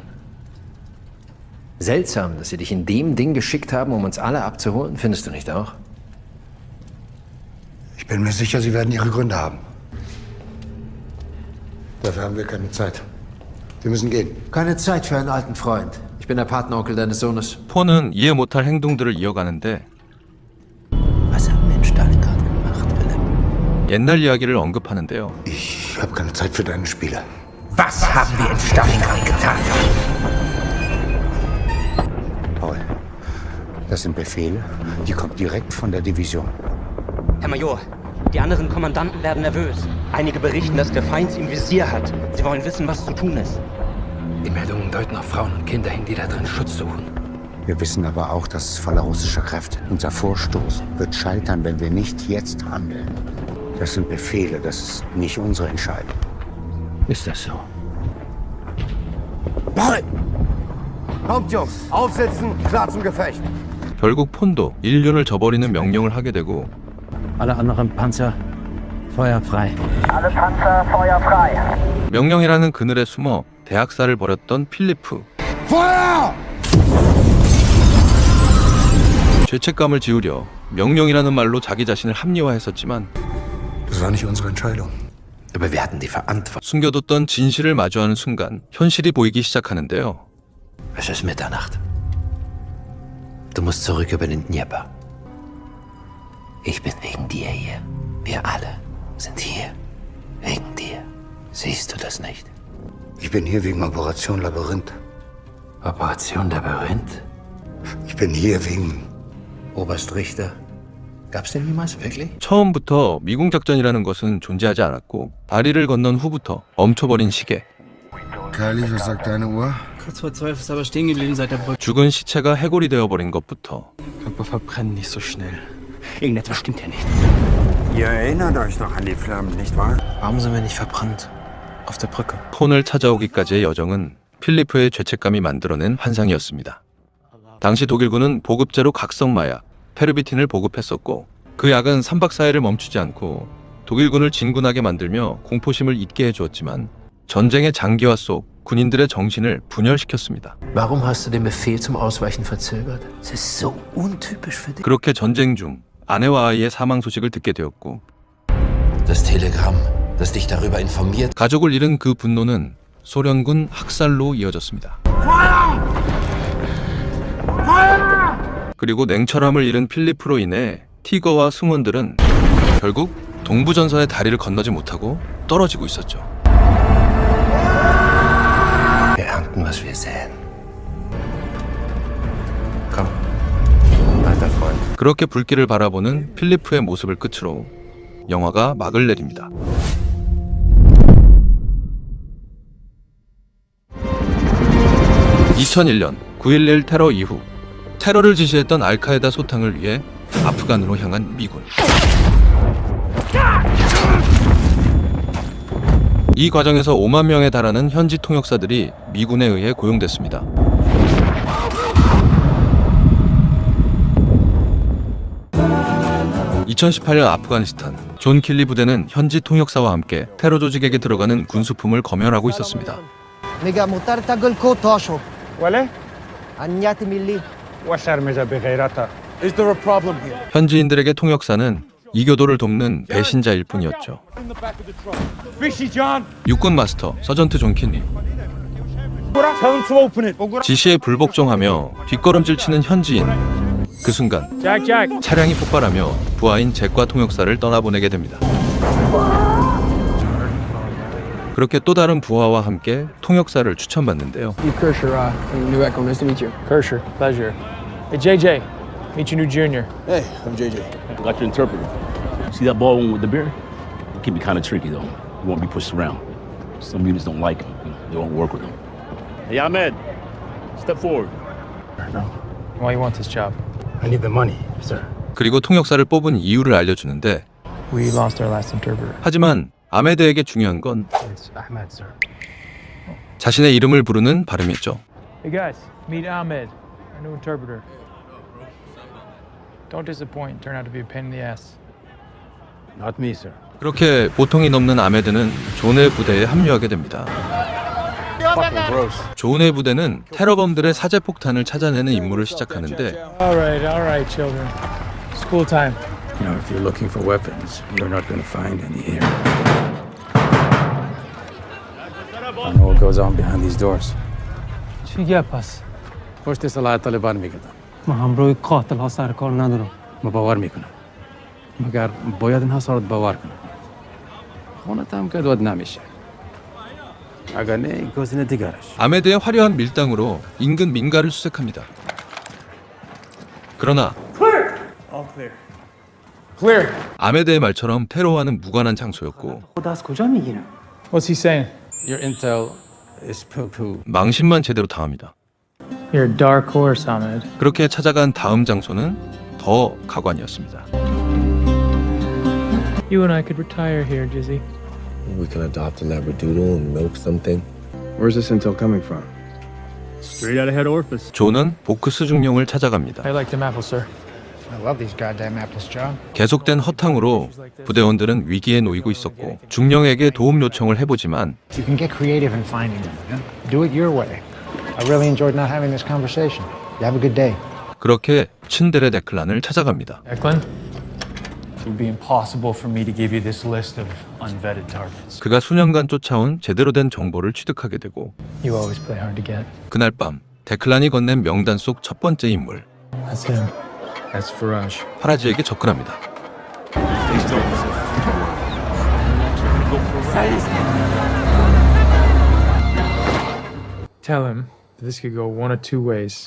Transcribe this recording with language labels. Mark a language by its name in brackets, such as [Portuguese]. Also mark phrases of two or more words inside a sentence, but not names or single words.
[German] Seltsam, dass sie dich in dem Ding geschickt haben, um uns alle abzuholen, findest du nicht auch? Ich bin mir sicher, Sie werden Ihre Gründe haben. Dafür haben wir keine Zeit. Wir müssen gehen. Keine Zeit für einen alten Freund. Ich bin der Patenonkel deines Sohnes. [Korean] 폰은 이해 못할 행동들을 이어가는데 [German] Was haben wir in Stalingrad gemacht, Philipp? [Korean] 옛날 이야기를 언급하는데요. [German] Ich habe keine Zeit für deine Spiele. Was haben wir in Stalingrad getan? Paul, das sind Befehle, die kommen direkt von der Division. Herr Major, die anderen Kommandanten werden nervös. Einige berichten, dass der Feind sie im Visier hat. Sie wollen wissen, was zu tun ist. Die Meldungen deuten auf Frauen und Kinder hin, die da drin Schutz suchen. Wir wissen aber auch, dass es voller russischer Kräfte. Unser Vorstoß wird scheitern, wenn wir nicht jetzt handeln. Das sind Befehle, das ist nicht unsere Entscheidung. Ist das so? Paul! Kommt, Jungs, aufsitzen, klar zum Gefecht. [Korean] 결국 폰도 인륜을 저버리는 명령을 하게 되고 [German] Alle anderen Panzer, Feuer frei. Alle Panzer, Feuer frei. [Korean] 명령이라는 그늘에 숨어 대학살을 벌였던 필리프. [German] Feuer! [Korean] 죄책감을 지우려 명령이라는 말로 자기 자신을 합리화했었지만 [German] Das war nicht unsere Entscheidung. Aber wir hatten die Verantwortung. [Korean] 숨겨뒀던 진실을 마주하는 순간 현실이 보이기 시작하는데요. [German] Es ist Mitternacht. Du musst zurück über den Dnieper. Ich bin wegen dir hier. Wir alle sind hier wegen dir. Siehst du das nicht? Ich bin hier wegen Operation Labyrinth. Operation Labyrinth? Ich bin hier wegen Oberst Richter. Gab's den jemals wirklich? [Korean] 처음부터 미궁 작전이라는 것은 존재하지 않았고 다리를 건넌 후부터 멈춰버린 시계. [German] Kylie, was sagt deine Uhr? Kurz vor 12 ist aber stehen geblieben seit der Brücke. [Korean] 죽은 시체가 해골이 되어버린 것부터 [German] Aber verbrennen nicht so schnell. Irgendetwas stimmt hier nicht. Ihr erinnert euch noch an die Flammen, nicht wahr? Warum sind wir nicht verbrannt? Auf der Brücke. [Korean] 폰을 찾아오기까지의 여정은 필리프의 죄책감이 만들어낸 환상이었습니다. 당시 독일군은 보급제로 각성 마약, 페르비틴을 보급했었고 그 약은 3박 4일을 멈추지 않고 독일군을 진군하게 만들며 공포심을 잊게 해주었지만 전쟁의 장기화 속 군인들의 정신을 분열시켰습니다. [German] Warum hast du den Befehl zum Ausweichen verzögert? Das ist so untypisch für dich. [Korean] 그렇게 전쟁 중 아내와 아이의 사망 소식을 듣게 되었고 [German] Das Telegramm, das dich darüber informiert. [Korean] 가족을 잃은 그 분노는 소련군 학살로 이어졌습니다. 그리고 냉철함을 잃은 필리프로 인해 티거와 승원들은 결국 동부전선의 다리를 건너지 못하고 떨어지고 있었죠. [German] Wir ernten, was wir säen. Komm, alter Freund. [Korean] 그렇게 불길을 바라보는 필리프의 모습을 끝으로 영화가 막을 내립니다. (2001년) 9.11 테러 이후 테러를 지시했던 알카에다 소탕을 위해 아프간으로 향한 미군. 이 과정에서 5만 명에 달하는 현지 통역사들이 미군에 의해 고용됐습니다. (2018년) 아프가니스탄 존 킬리 부대는 현지 통역사와 함께 테러 조직에게 들어가는 군수품을 검열하고 있었습니다. [English] Is there a problem here? [Korean] 현지인들에게 통역사는 이교도를 돕는 배신자일 뿐이었죠. [English] Fishy John. [Korean] 육군 [English] master sergeant [Korean] 존 킬리. [English] Tell him to open it. [Korean] 지시에 불복종하며 뒷걸음질 치는 현지인. 그 순간 Jack. 차량이 폭발하며 부하인 잭과 통역사를 떠나보내게 됩니다. 그렇게 또 다른 부하와 함께 통역사를 추천받는데요. [English] Kershaw from New Echo. Nice to meet you. Kershaw, pleasure. Hey, JJ. Meet your new junior. Hey, I'm JJ. I got your interpreter. See that ball one with the beard? It can be kind of tricky, though. You won't be pushed around. Some units don't like him. They won't work with him. Hey, Ahmed, step forward. No. Why you want this job? I need the money, sir. [Korean] 그리고 통역사를 뽑은 이유를 알려주는데 [English] We lost our last interpreter. [Korean] 하지만 아메드에게 중요한 건 [English] It's Ahmed, sir. [Korean] 자신의 이름을 부르는 발음이었죠. [English] Hey guys, meet Ahmed, our new interpreter. Don't disappoint. Turn out to be a pain in the ass. Not me, sir. [Korean] 그렇게 보통이 넘는 아메드는 존의 부대에 합류하게 됩니다. 존의 부대는 테러범들의 사제폭탄을 찾아내는 임무를 시작하는데 [English] All right, children. School time. You know, if you're looking for weapons, you're not going to find any here. I know what goes on behind these doors. [Persian] چی گپ هست؟ پشت سلاح طالبان میگردن. ما همراه قاتل ها سر کار ندارم. ما باور میکنم. مگر باید اینها سرت باور کنن. خونت هم که دود نمیشه. اگر نه این گزینه دیگرش. [Korean] 아메드의 화려한 밀당으로 인근 민가를 수색합니다. 그러나 [English] All clear. Clear. [Korean] 아메드의 말처럼 테러와는 무관한 장소였고 [Persian] خدا از کجا میگیرم؟ [English] What's he saying? Your intel is poo-poo. [Korean] 망신만 제대로 당합니다. [English] You're a dark horse, Ahmed. [Korean] 그렇게 찾아간 다음 장소는 더 가관이었습니다. [English] You and I could retire here, Jizzy. We can adopt a labradoodle and milk something. Where's this intel coming from? Straight out of head office. [Korean] 존은 보크스 중령을 찾아갑니다. [English] I like them apples, sir. I love these goddamn apples, John. [Korean] 계속된 허탕으로 부대원들은 위기에 놓이고 있었고 중령에게 도움 요청을 해보지만 [English] You can get creative in finding them. You know? Do it your way. I really enjoyed not having this conversation. You have a good day. [Korean] 그렇게 츤데레 데클란을 찾아갑니다. Declan? [English] It would be impossible for me to give you this list of unvetted targets. [Korean] 그가 수년간 쫓아온 제대로 된 정보를 취득하게 되고 [English] You always play hard to get. [Korean] 그날 밤 데클란이 건넨 명단 속 첫 번째 인물 [English] That's him. That's Faraj. [Korean] 파라지에게 접근합니다. [English] Tell him that this could go one of two ways.